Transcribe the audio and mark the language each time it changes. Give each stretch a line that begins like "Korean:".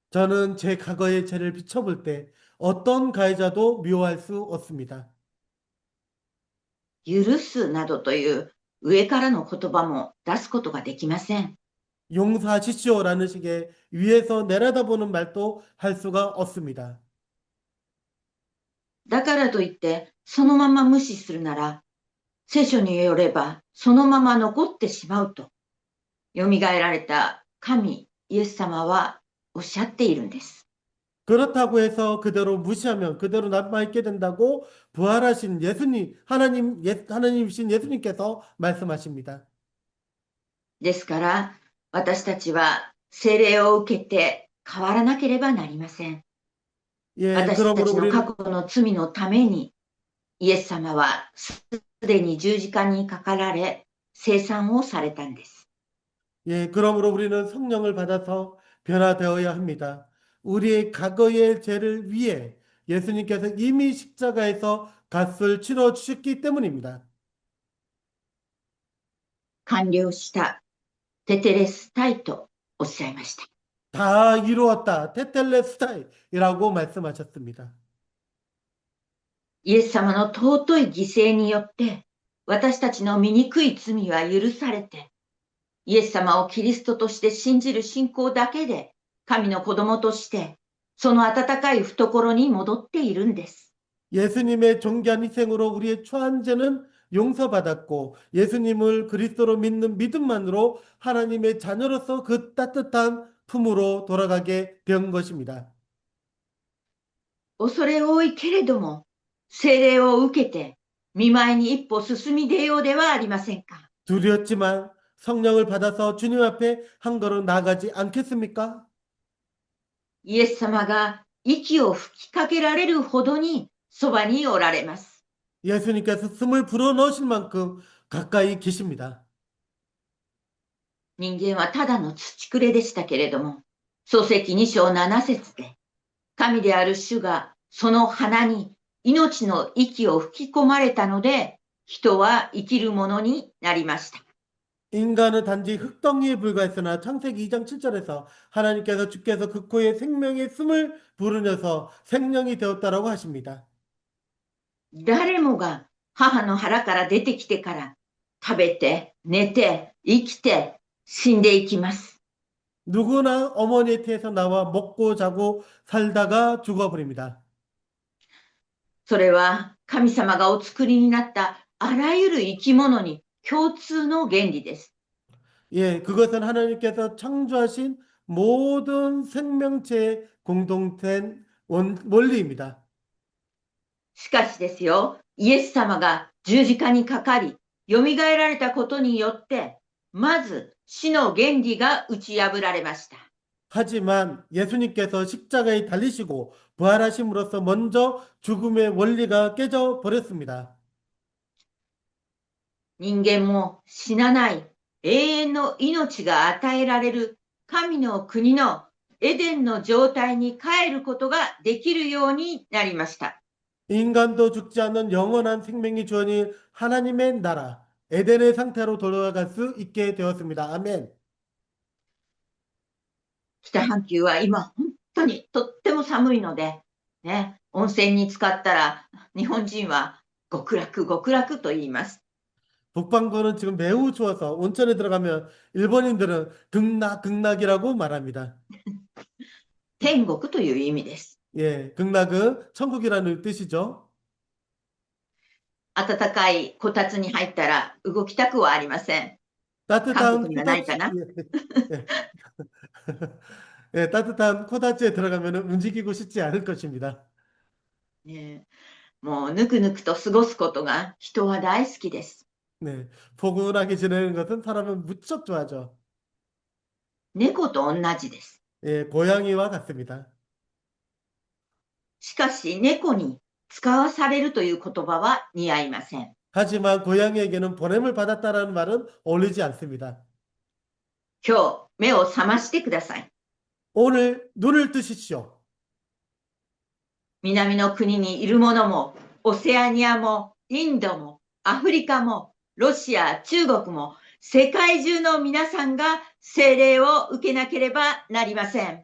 Korean: 저는 제 과거의 죄를 비춰볼 때 어떤 가해자도 미워할 수 없습니다.
Japanese: 許すなどという上からの言葉も出すことができません。
Korean: 용서하십시오라는 식의 위에서 내려다보는 말도 할 수가 없습니다.
Japanese: だからといって、そのまま無視するなら、聖書によれば、そのまま残ってしまうと、よみがえられた神、イエス様はおっしゃっているんです。
Korean: 그렇다고 해서 그대로 무시하면 그대로 남아있게 된다고 부활하신 예수님, 하나님이신 예수님께서 말씀하십니다.
Japanese: ですから、私たちは聖霊を受けて変わらなければなりません。
Korean: 예,
Japanese: 私た
Korean: 그러므로
Japanese: ちの
Korean: 우리는
Japanese: 過去の罪のために、イエス様はすでに十字架にかかられ、生産をされたんです。
Korean: 예, 그러므로 우리는 성령을 받아서 변화되어야 합니다. 우리의 과거의 죄를 위해 예수님께서 이미 십자가에서 값을 치러 주셨기 때문입니다.
Japanese: 完了した、テテレスタイとおっしゃいました。
Korean: 다 이루었다. 테텔레스타이라고 말씀하셨습니다.
Japanese: イエス様の尊い犠牲によって、私たちの醜い罪は許されて、イエス様をキリストとして信じる信仰だけで、神の子供として、その温かい懐に戻っているんです。
Korean: 예수님의 존귀한 희생으로 우리의 처한 죄는 용서받았고 예수님을 그리스도로 믿는 믿음만으로 하나님의 자녀로서 그 따뜻한 품으로 돌아가게 된 것입니다.
Japanese: 恐れ多いけれども、聖霊を受けて、見舞いに一歩進み出ようではありませんか。
Korean: 두렵지만 성령을 받아서 주님 앞에 한 걸음 나아가지 않겠습니까?
Japanese: イエス様が息を吹きかけられるほどにそばにおられます。
Korean: 예수님께서 숨을 불어넣으실 만큼 가까이 계십니다.
Japanese: 人間はただの土くれでしたけれども、創世記2章7節で、神である主がその花に命の息を吹き込まれたので、人は生きるものになりました。
Korean: 인간은 단지 흙덩이에 불과했으나 창세기 2장 7절에서 하나님께서 주께서 그 코에 생명의 숨을 불으셔서 생명이 되었다라고 하십니다.
Japanese: 誰もが母の腹から出てきてから食べて、寝て、生きて、死んでいきます。
Korean: 누구나 어머니의 태에서 나와 먹고 자고 살다가 죽어버립니다.
Japanese: それは神様がお作りになったあらゆる生き物に共通の原理です。
Korean: 예, 그것은 하나님께서 창조하신 모든 생명체의 공동된 원리입니다.
Japanese: しかしですよ、イエス様が十字架にかかり、よみがえられたことによって、まず死の原理が打ち破られました。
Korean: 하지만 예수님께서 십자가에 달리시고 부활하심으로써 먼저 죽음의 원리가 깨져 버렸습니다.
Japanese: 人間も死なない永遠の命が与えられる神の国のエデンの状態に帰ることができるようになりました。
Korean: 인간도 죽지 않는 영원한 생명이 주어진 하나님의 나라, 에덴의 상태로 돌아갈 수 있게 되었습니다. 아멘.
Japanese: 北半球は今本当にとっても寒いので、ね、温泉に浸かったら日本人は極楽極楽と言います。
Korean: 북반구는 지금 매우 추워서 온천에 들어가면 일본인들은 극락이라고 말합니다.
Japanese: 天国という意味です。
Korean: 예, 극락은 천국이라는 뜻이죠.
Japanese: 暖かいこたつに入ったら動きたくはありません。
Korean: 따뜻한
Japanese: 韓国にはないかな。
Korean: 예, 예, 따뜻한 코다지에 들어가면 움직이고 싶지 않을 것입니다.
Japanese: ね、もうぬくぬくと過ごすことが人は大好きです。
Korean: 네, 포근하게 지내는 것은 사람은 무척 좋아하죠.
Japanese: 猫と同じです。
Korean: 예, 고양이와 같습니다.
Japanese: しかし猫に使わされるという言葉は似合いません。
Korean: 하지만 고양이에게는 보냄을 받았다라는 말은 어울리지 않습니다.
Japanese: 今日目を覚ましてください。
Korean: 오늘 눈을 뜨십시오.
Japanese: 南の国にいる者も、オセアニアも、インドも、アフリカも、ロシア、中国も、世界中の皆さんが聖霊を受けなければなりません。